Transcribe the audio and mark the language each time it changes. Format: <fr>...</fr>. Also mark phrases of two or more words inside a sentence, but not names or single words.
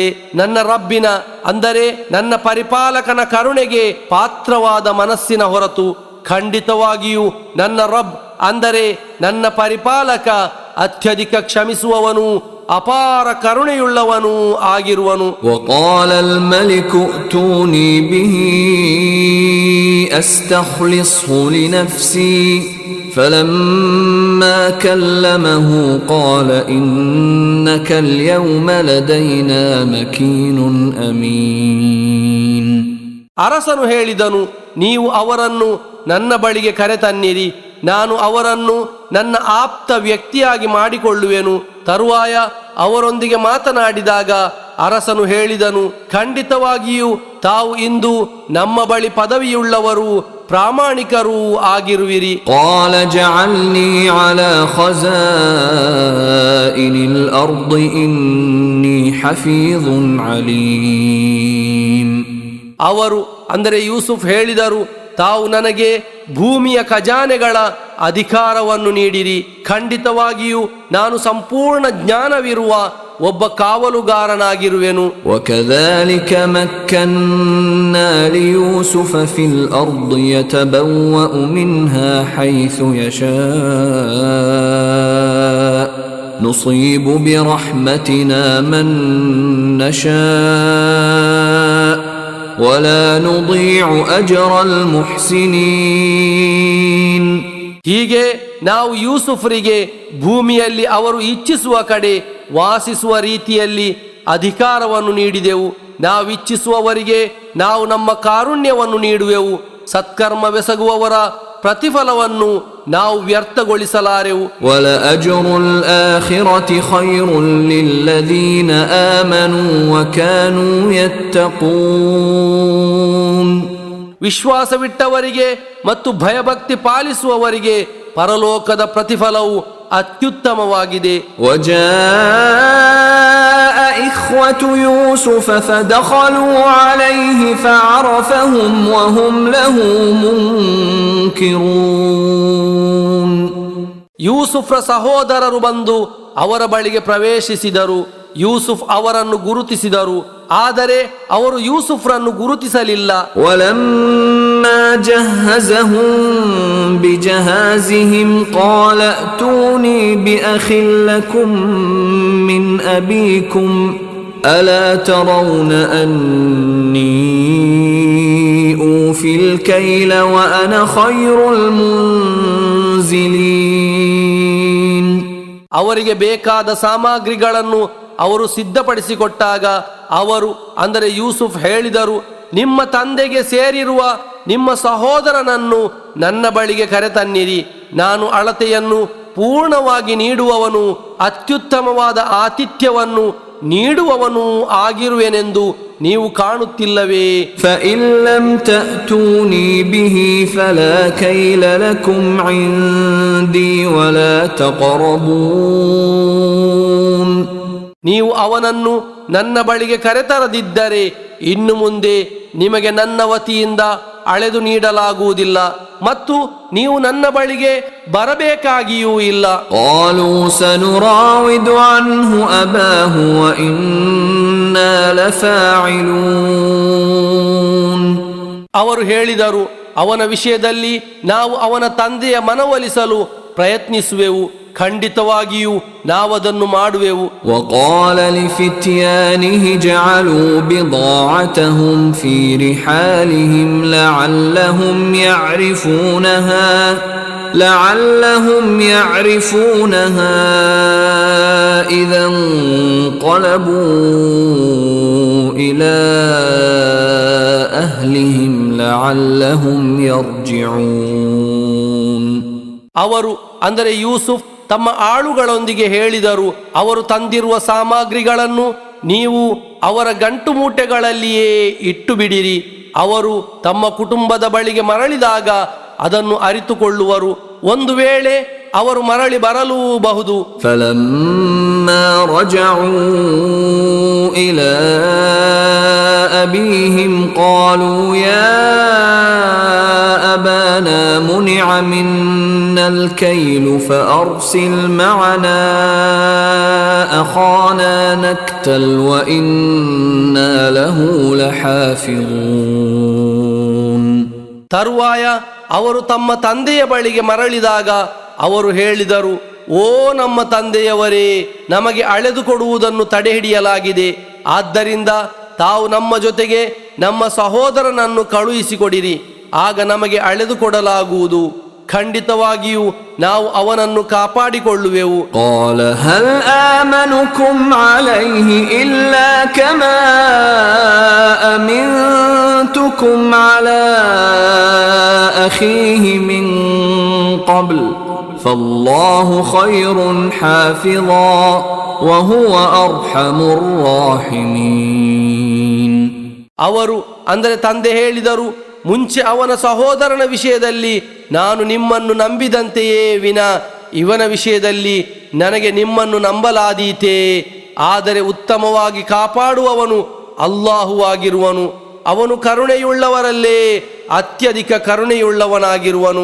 <kn>ನನ್ನ ರಬ್ಬಿನ ಅಂದರೆ ನನ್ನ ಪರಿಪಾಲಕನ ಕರುಣೆಗೆ ಪಾತ್ರವಾದ ಮನಸ್ಸಿನ ಹೊರತು ಖಂಡಿತವಾಗಿಯೂ ನನ್ನ ರಬ್ ಅಂದರೆ ನನ್ನ ಪರಿಪಾಲಕ ಅತ್ಯಧಿಕ ಕ್ಷಮಿಸುವವನು ಅಪಾರ ಕರುಣೆಯುಳ್ಳವನು ಆಗಿರುವನು.</kn> <ar>وقال الملك ائتوني به أستخلصه لنفسي فلما كلمه قال إنك اليوم لدينا مكين أمين.</ar> <kn>ಅರಸನು ಹೇಳಿದನು, ನೀವು ಅವರನ್ನು ನನ್ನ ಬಳಿಗೆ ಕರೆತನ್ನಿರಿ, ನಾನು ಅವರನ್ನು ನನ್ನ ಆಪ್ತ ವ್ಯಕ್ತಿಯಾಗಿ ಮಾಡಿಕೊಳ್ಳುವೆನು. ತರುವಾಯ ಅವರೊಂದಿಗೆ ಮಾತನಾಡಿದಾಗ ಅರಸನು ಹೇಳಿದನು, ಖಂಡಿತವಾಗಿಯೂ ತಾವು ಇಂದು ನಮ್ಮ ಬಳಿ ಪದವಿಯುಳ್ಳವರು ಪ್ರಾಮಾಣಿಕರೂ ಆಗಿರುವಿರಿ.</kn> <ar>قال اجعلني على خزائن الأرض إني حفيظ عليم.</ar> <kn>ಅವರು ಅಂದರೆ ಯೂಸುಫ್ ಹೇಳಿದರು, ತಾವು ನನಗೆ ಭೂಮಿಯ ಖಜಾನೆಗಳ ಅಧಿಕಾರವನ್ನು ನೀಡಿರಿ, ಖಂಡಿತವಾಗಿಯೂ ನಾನು ಸಂಪೂರ್ಣ ಜ್ಞಾನವಿರುವ ಒಬ್ಬ ಕಾವಲುಗಾರನಾಗಿರುವೆನು.</kn> <ar>وكذلك مكنا ليوسف في الأرض يتبوأ منها حيث يشاء نصيب برحمتنا من نشاء ولا نضيع أجر المحسنين.</ar> <kn>ಹೀಗೆ ನಾವು ಯೂಸುಫರಿಗೆ ಭೂಮಿಯಲ್ಲಿ ಅವರು ಇಚ್ಛಿಸುವ ಕಡೆ ವಾಸಿಸುವ ರೀತಿಯಲ್ಲಿ ಅಧಿಕಾರವನ್ನು ನೀಡಿದೆವು. ನಾವಿಚ್ಛಿಸುವವರಿಗೆ ನಾವು ನಮ್ಮ ಕಾರುಣ್ಯವನ್ನು ನೀಡುವೆವು. ಸತ್ಕರ್ಮವೆಸಗುವವರ ಪ್ರತಿಫಲವನ್ನು ನಾವು ವ್ಯರ್ಥಗೊಳಿಸಲಾರೆವು.</kn> <ar>وَلَأَجْرُ الْآخِرَةِ خَيْرٌ لِلَّذِينَ آمَنُوا وَكَانُوا يَتَّقُونَ.</ar> <kn>ವಿಶ್ವಾಸವಿಟ್ಟವರಿಗೆ ಮತ್ತು ಭಯಭಕ್ತಿ ಪಾಲಿಸುವವರಿಗೆ ಪರಲೋಕದ ಪ್ರತಿಫಲವು ಅತ್ಯುತ್ತಮವಾಗಿದೆ.</kn> <ar>وَجَاءَ إِخْوَةُ يُوسُفَ فَدَخَلُوا عَلَيْهِ فَعَرَفَهُمْ وَهُمْ لَهُ مُنْكِرُونَ.</ar> <kn>ಯೂಸುಫ್ರ ಸಹೋದರರು ಬಂದು ಅವರ ಬಳಿಗೆ ಪ್ರವೇಶಿಸಿದರು. ಯೂಸುಫ್ ಅವರನ್ನು ಗುರುತಿಸಿದರು, ಆದರೆ ಅವರು ಯೂಸುಫ್ರನ್ನು ಗುರುತಿಸಲಿಲ್ಲ.</kn> <ar>وَلَمَّا جَهَّزَهُم بِجَهَازِهِمْ قَالَ ائْتُونِي بِأَخٍ لَّكُم مِّنْ أَبِيكُمْ أَلَا تَرَوْنَ أَنِّي أُوفِي الْكَيْلَ وَأَنَا خَيْرُ الْمُنزِلِينَ.</ar> <kn>ಅವರಿಗೆ ಬೇಕಾದ ಸಾಮಗ್ರಿಗಳನ್ನು ಅವರು ಸಿದ್ಧಪಡಿಸಿಕೊಟ್ಟಾಗ ಅವರು ಅಂದರೆ ಯೂಸುಫ್ ಹೇಳಿದರು, ನಿಮ್ಮ ತಂದೆಗೆ ಸೇರಿರುವ ನಿಮ್ಮ ಸಹೋದರನನ್ನು ನನ್ನ ಬಳಿಗೆ ಕರೆತನ್ನಿರಿ. ನಾನು ಅಳತೆಯನ್ನು ಪೂರ್ಣವಾಗಿ ನೀಡುವವನು, ಅತ್ಯುತ್ತಮವಾದ ಆತಿಥ್ಯವನ್ನು ನೀಡುವವನು ಆಗಿರುವೆನೆಂದು ನೀವು ಕಾಣುತ್ತಿಲ್ಲವೇ?</kn> <ar>فَإِن لَّمْ تَأْتُونِي بِهِ فَلَا كَيْلَ لَكُمْ عِندِي وَلَا تَقْرَبُونَ.</ar> <kn>ನೀವು ಅವನನ್ನು ನನ್ನ ಬಳಿಗೆ ಕರೆತರದಿದ್ದರೆ ಇನ್ನು ಮುಂದೆ ನಿಮಗೆ ನನ್ನ ವತಿಯಿಂದ ಅಳೆದು ನೀಡಲಾಗುವುದಿಲ್ಲ ಮತ್ತು ನೀವು ನನ್ನ ಬಳಿಗೆ ಬರಬೇಕಾಗಿಯೂ ಇಲ್ಲ.</kn> <ar>قالوا سنراود عنه أباه وإنا لفاعلون.</ar> <kn>ಅವರು ಹೇಳಿದರು, ಅವನ ವಿಷಯದಲ್ಲಿ ನಾವು ಅವನ ತಂದೆಯ ಮನವೊಲಿಸಲು ಪ್ರಯತ್ನಿಸುವೆವು, ಖಂಡಿತವಾಗಿಯೂ ನಾವದನ್ನು ಮಾಡುವೆವು.</kn> <ar>وقال لفتيانه جعلوا بضاعتهم في رحالهم لعلهم يعرفونها إذا انقلبوا إلى أهلهم لعلهم يرجعون.</ar> <kn>ಅವರು ಅಂದರೆ ಯೂಸುಫ್ ತಮ್ಮ ಆಳುಗಳೊಂದಿಗೆ ಹೇಳಿದರು, ಅವರು ತಂದಿರುವ ಸಾಮಗ್ರಿಗಳನ್ನು ನೀವು ಅವರ ಗಂಟು ಮೂಟೆಗಳಲ್ಲಿಯೇ ಇಟ್ಟು ಬಿಡಿರಿ. ಅವರು ತಮ್ಮ ಕುಟುಂಬದ ಬಳಿಗೆ ಅದನ್ನು ಅರಿತುಕೊಳ್ಳುವರು. ಒಂದು ವೇಳೆ ಅವರು ಮರಳಿ ಬರಲೂಬಹುದು.</kn> <ar>فلما رجعوا إلى أبيهم قالوا يا أبانا منع منا الكيل فأرسل معنا أخانا نكتل وإنا له لحافظون.</ar> <kn>ತರುವಾಯ ಅವರು ತಮ್ಮ ತಂದೆಯ ಬಳಿಗೆ ಮರಳಿದಾಗ ಅವರು ಹೇಳಿದರು, ಓ ನಮ್ಮ ತಂದೆಯವರೇ, ನಮಗೆ ಅಳೆದು ಕೊಡುವುದನ್ನು ತಡೆಹಿಡಿಯಲಾಗಿದೆ. ಆದ್ದರಿಂದ ತಾವು ನಮ್ಮ ಜೊತೆಗೆ ನಮ್ಮ ಸಹೋದರನನ್ನು ಕಳುಹಿಸಿಕೊಡಿರಿ, ಆಗ ನಮಗೆ ಅಳೆದು ಕೊಡಲಾಗುವುದು. ಖಂಡಿತವಾಗಿಯೂ ನಾವು ಅವನನ್ನು ಕಾಪಾಡಿಕೊಳ್ಳುವೆವು.</kn> <ar>قال هل آمنكم عليه إلا كما أمنتكم على أخيه من قبل فالله خير حافظا وهو أرحم الراحمين.</ar> <kn>ಅವರು ಅಂದರೆ ತಂದೆ ಹೇಳಿದರು, ಮುಂಚೆ ಅವನ ಸಹೋದರನ ವಿಷಯದಲ್ಲಿ ನಾನು ನಿಮ್ಮನ್ನು ನಂಬಿದಂತೆಯೇ ವಿನಾ ಇವನ ವಿಷಯದಲ್ಲಿ ನನಗೆ ನಿಮ್ಮನ್ನು ನಂಬಲಾದೀತೆ. ಆದರೆ ಉತ್ತಮವಾಗಿ ಕಾಪಾಡುವವನು ಅಲ್ಲಾಹುವಾಗಿರುವನು, ಅವನು ಕರುಣೆಯುಳ್ಳವರಲ್ಲೇ ಅತ್ಯಧಿಕ ಕರುಣೆಯುಳ್ಳವನಾಗಿರುವನು.</kn>